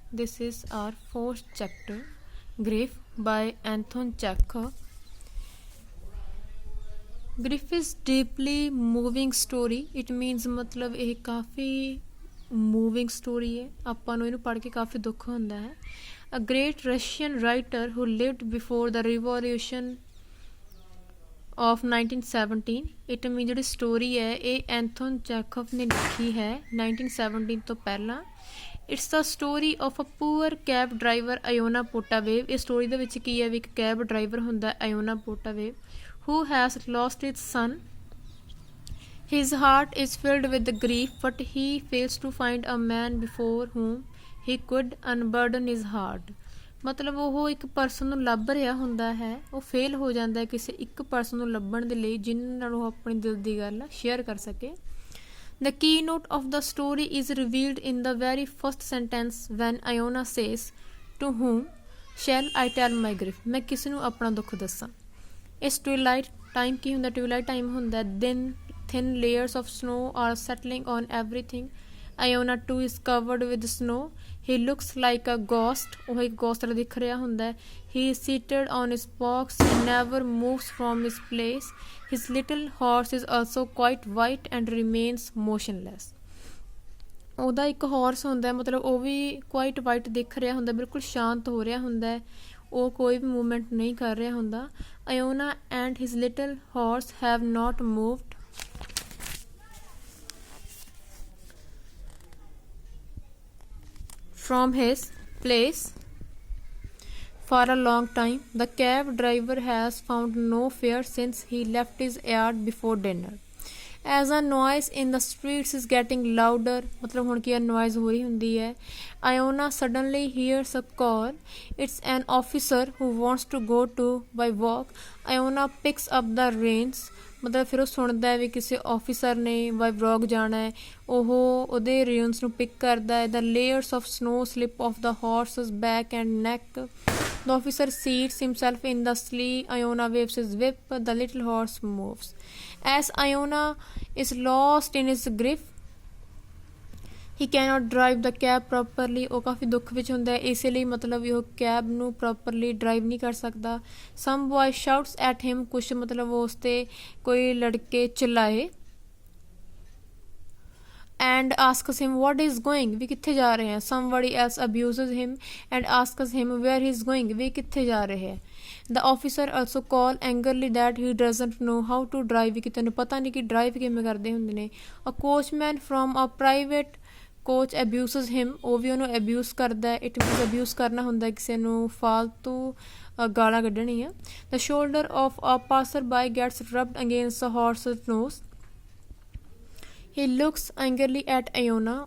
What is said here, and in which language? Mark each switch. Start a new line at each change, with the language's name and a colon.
English: This is our fourth chapter, Grief by Anton Chekhov. Grief is deeply moving story. It means
Hindi: मतलब
Punjabi: ਇਹ ਕਾਫੀ
English: moving story
Punjabi: ਹੈ ਆਪਾਂ ਨੂੰ ਇਹਨੂੰ ਪੜ੍ਹ ਕੇ ਕਾਫੀ ਦੁੱਖ ਹੁੰਦਾ ਹੈ.
English: A great Russian writer who lived before the revolution of 1917. It means
Punjabi: ਜਿਹੜੀ ਸਟੋਰੀ ਹੈ ਇਹ ਐਂਥਨ ਚੈਖਵ ਨੇ ਲਿਖੀ ਹੈ 1917 ਤੋਂ ਪਹਿਲਾਂ.
English: It's the story of a poor cab driver Iona Potapov.
Punjabi: ਇਹ ਸਟੋਰੀ ਦੇ ਵਿੱਚ ਕੀ ਹੈ ਵੀ ਇੱਕ ਕੈਬ ਡਰਾਈਵਰ ਹੁੰਦਾ ਆਇਓਨਾ ਪੋਟਾਵੇਵ
English: who has lost his son. His heart is filled with grief, but he fails to find a man before whom he could unburden his heart.
Punjabi: ਮਤਲਬ ਉਹ ਇੱਕ person ਨੂੰ ਲੱਭ ਰਿਹਾ ਹੁੰਦਾ ਹੈ, ਉਹ ਫੇਲ ਹੋ ਜਾਂਦਾ ਹੈ ਕਿਸੇ ਇੱਕ ਪਰਸਨ ਨੂੰ ਲੱਭਣ ਦੇ ਲਈ ਜਿਹਨਾਂ ਨਾਲ ਉਹ ਆਪਣੀ ਦਿਲ ਦੀ ਗੱਲ ਸ਼ੇਅਰ ਕਰ ਸਕੇ.
English: The keynote of the story is revealed in the very first sentence when Iona says, "To whom shall I tell my grief?"
Punjabi: ਮੈਂ ਕਿਸ ਨੂੰ ਆਪਣਾ ਦੁੱਖ ਦੱਸਾਂ. ਇਸ twilight time ਕੀ ਹੁੰਦਾ?
English: twilight time ਹੁੰਦਾ thin layers of snow are settling on everything. Iona too is covered with snow. He looks like a ghost.
Punjabi: ਉਹ ਇੱਕ ghost ਦਿਖ ਰਿਹਾ ਹੁੰਦਾ ਹੈ.
English: He is seated on his box. He never moves from his place. His little horse is also quite white and remains motionless.
Punjabi: ਉਹਦਾ ਇੱਕ horse ਹੁੰਦਾ ਹੈ, ਮਤਲਬ ਉਹ ਵੀ
English: quite white
Punjabi: ਦਿਖ ਰਿਹਾ ਹੁੰਦਾ, ਬਿਲਕੁਲ ਸ਼ਾਂਤ ਹੋ ਰਿਹਾ ਹੁੰਦਾ ਹੈ, ਉਹ ਕੋਈ ਵੀ ਮੂਵਮੈਂਟ ਨਹੀਂ ਕਰ ਰਿਹਾ ਹੁੰਦਾ.
English: Iona and his little horse have not moved from his place for a long time. The cab driver has found no fare since he left his yard before dinner. As a noise in the streets is getting louder,
Punjabi: मतलब ਹੁਣ ਕੀ noise ਹੋ ਰਹੀ ਹੁੰਦੀ ਹੈ.
English: Iona suddenly hears a call. It's an officer who wants to go to by walk. Iona picks up the reins.
Punjabi: ਮਤਲਬ ਫਿਰ ਉਹ ਸੁਣਦਾ ਹੈ ਵੀ ਕਿਸੇ ਆਫਿਸਰ ਨੇ ਬਾਈ ਵਲੌਗ ਜਾਣਾ ਹੈ, ਉਹ ਉਹਦੇ ਰੇਨਸ ਨੂੰ ਪਿਕ ਕਰਦਾ ਹੈ.
English: The layers of snow slip off the horse's back and neck. The officer seats himself in the sleigh. Iona waves his whip. The little horse moves. As Iona is lost in his grief, he cannot drive the cab properly.
Punjabi: ਉਹ ਕਾਫੀ ਦੁੱਖ ਵਿੱਚ ਹੁੰਦਾ ਹੈ, ਇਸੇ ਲਈ ਮਤਲਬ ਉਹ cab ਨੂੰ ਪ੍ਰੋਪਰਲੀ ਡਰਾਈਵ ਨਹੀਂ ਕਰ ਸਕਦਾ.
English: Some boy shouts at him.
Hindi: ਕੁਛ ਮਤਲਬ ਉਸ 'ਤੇ ਕੋਈ ਲੜਕੇ ਚਿल्लाए
English: and asks him what is going.
Punjabi: ਵੀ ਕਿੱਥੇ ਜਾ ਰਹੇ हैं.
English: Somebody else abuses him and asks him where he is going.
Punjabi: ਵੀ ਕਿੱਥੇ ਜਾ ਰਹੇ ਹੈ.
English: The officer also call angrily that he doesn't know how to drive.
Punjabi: ਕਿ ਤੈਨੂੰ ਪਤਾ ਨਹੀਂ ਕਿ ਡਰਾਈਵ ਕਿਵੇਂ ਕਰਦੇ ਹੁੰਦੇ ਨੇ.
English: A coachman from a private coach abuses him.
Punjabi: ਉਹ ਵੀ ਉਹਨੂੰ abuse ਕਰਦਾ ਹੈ.
English: It means
Punjabi: abuse ਕਰਨਾ ਹੁੰਦਾ ਕਿਸੇ ਨੂੰ ਫਾਲਤੂ ਗਾਲਾਂ ਕੱਢਣੀ ਆ.
English: The shoulder of a passerby gets rubbed against the horse's nose. He looks angrily at Iona.